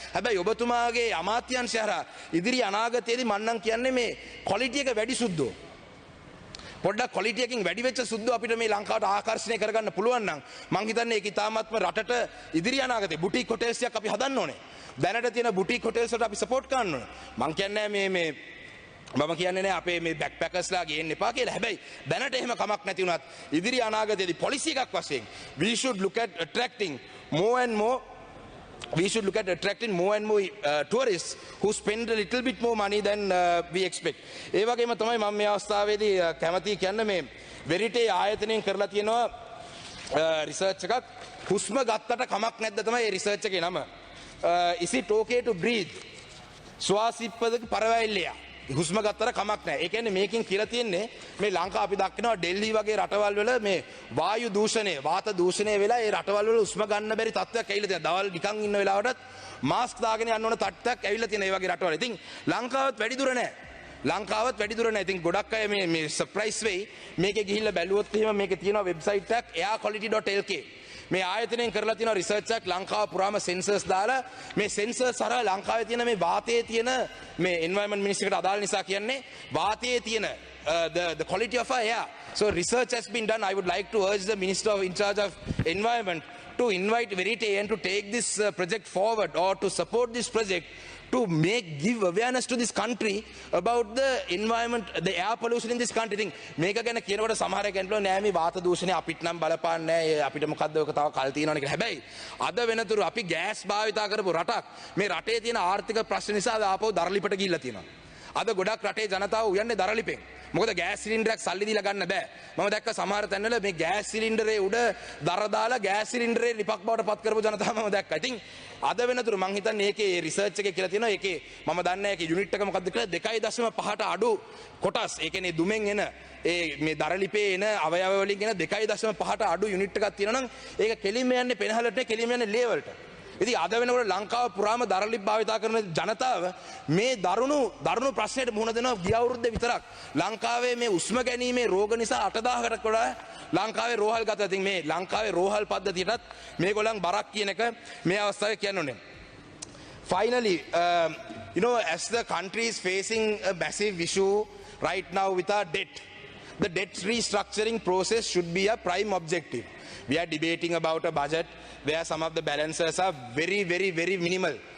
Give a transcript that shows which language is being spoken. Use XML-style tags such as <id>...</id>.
<si>හැබැයි ඔබතුමාගේ අමාත්‍යාංශය හරහා ඉදිරි අනාගතයේදී මම නම් කියන්නේ මේ ක්වොලිටි එක වැඩි සුද්දෝ පොඩ්ඩක් ක්වොලිටි එකකින් වැඩි වෙච්ච සුද්දෝ අපිට මේ ලංකාවට ආකර්ෂණය කරගන්න පුළුවන් නම් මං හිතන්නේ ඒක ඉතාමත්ම රටට ඉදිරි අනාගතේ බුටික් හොටෙල්ස් එකක් අපි හදන්න ඕනේ. දැනට තියෙන බුටික් හොටෙල්ස් වලට අපි සපෝට් කරන්න ඕනේ. මං කියන්නේ මම කියන්නේ නෑ අපේ මේ බැක්පැකර්ස්ලා ගේන්න එපා කියලා. හැබැයි දැනට එහෙම කමක් නැති වුණත් ඉදිරි අනාගතයේදී පොලිසි එකක් වශයෙන්</si> <en>we should look at attracting more and more</en> <si>we should look at attracting more and more tourists who spend a little bit more money than we expect. ඒ වගේම තමයි මම මේ අවස්ථාවේදී කැමති කියන්න මේ වෙරිටේ ආයතනයෙන් කරලා තියෙනවා රිසර්ච් එකක් හුස්ම ගත්තට කමක් නැද්ද තමයි ඒ රිසර්ච් එකේ නම.</si> <en>Is it okay to breathe?</en> <ta>ස්වාසිප්පදක පරවැල්ලයා.</ta> <si>හුස්ම ගත්තට කමක් නැහැ. ඒ කියන්නේ මේකෙන් කියලා තියෙන්නේ මේ ලංකාව අපි දක්නවා ඩෙල්හි වගේ රටවල් වල මේ වායු දූෂණය, වාත දූෂණය වෙලා ඒ රටවල් වල හුස්ම ගන්න බැරි තත්ත්වයක් ඇවිල්ලා තියෙනවා. දවල් නිකන් ඉන්න වෙලාවටත් මාස්ක් දාගෙන යන්න ඕන තත්ත්වයක් ඇවිල්ලා තියෙන ඒ වගේ රටවල. ඉතින් ලංකාවත් වැඩි දුර නැහැ. ලංකාවත් වැඩි දුර නැහැ. ඉතින් ගොඩක් අය මේ සර්ප්‍රයිස් වෙයි. මේකේ ගිහිල්ලා බැලුවොත් එහෙම මේකේ තියෙනවා වෙබ්සයිට් එකක් airquality.lk. මේ ආයතනයෙන් කරලා තියෙන රිසර්ච් එකක් ලංකාව පුරාම සෙන්සර්ස් දාලා මේ සෙන්සර්ස් හරහා ලංකාවේ තියෙන මේ වාතයේ තියෙන මේ එන්වයරන්මන්ට් මිනිස්ට්‍රියට අදාළ නිසා කියන්නේ වාතයේ තියෙන</si> <en>the quality of our air. So research has been done. I would like to urge the minister in charge of environment to invite Verite and to take this project forward or to support this project to give awareness to this country about the environment, the air pollution in this country.</en> <si>Thing මේක ගැන කියනකොට සමහර කෙනෙක්ලෝ නෑ මේ වාත දූෂණය අපිට නම් බලපාන්නේ නෑ අපිට මොකද්ද ඔක තව කල් තියෙනවනේ කියලා. හැබැයි අද වෙනතුරු අපි ගෑස් භාවිතා කරපු රටක් මේ රටේ තියෙන ආර්ථික ප්‍රශ්න නිසා ආපහු දරලිපට ගිහිල්ලා තියෙනවා. අද ගොඩක් රටේ ජනතාව උයන්නේ දරලිපෙන්. මොකද ගෑස් සිලින්ඩරයක් සල්ලි දීලා ගන්න බෑ. මම දැක්ක සමහර තැන්වල මේ ගෑස් සිලින්ඩරේ උඩ දර දාලා ගෑස් සිලින්ඩරේ ලිපක් බවට පත් කරපු ජනතාව මම දැක්කා. ඉතින් අද වෙනතුරු මං හිතන්නේ ඒකේ රිසර්ච් එකේ කියලා තියෙනවා ඒකේ මම දන්නේ නැහැ ඒකේ යුනිට් එක මොකක්ද කියලා 2.5ට අඩු කොටස් ඒ කියන්නේ දුමෙන් එන ඒ මේ දරලිපේ එන අවයව වලින් එන 2.5ට අඩු යුනිට් එකක් තියෙනවා නම් ඒක කෙලින්ම යන්නේ පෙනහලට කෙලින්ම යන්නේ ලේවලට. ඉතින් අද වෙනකොට ලංකාව පුරාම දරලිප් භාවිතා කරන ජනතාව මේ දරුණු ප්‍රශ්නයට මුහුණ දෙනවා ගිය අවුරුද්දේ විතරක්. ලංකාවේ මේ උස්ම ගැනීමේ රෝග නිසා 8000කට වඩා ලංකාවේ රෝහල් ගත. ඉතින් මේ ලංකාවේ රෝහල් පද්ධතියටත් මේගොල්ලන් බරක් කියන එක මේ අවස්ථාවේ කියන්න ඕනේ.</si> <en>Finally, as the country is facing a massive issue right now with our debt, the debt restructuring process should be a prime objective. We are debating about a budget where some of the balances are very, very, very minimal.</en>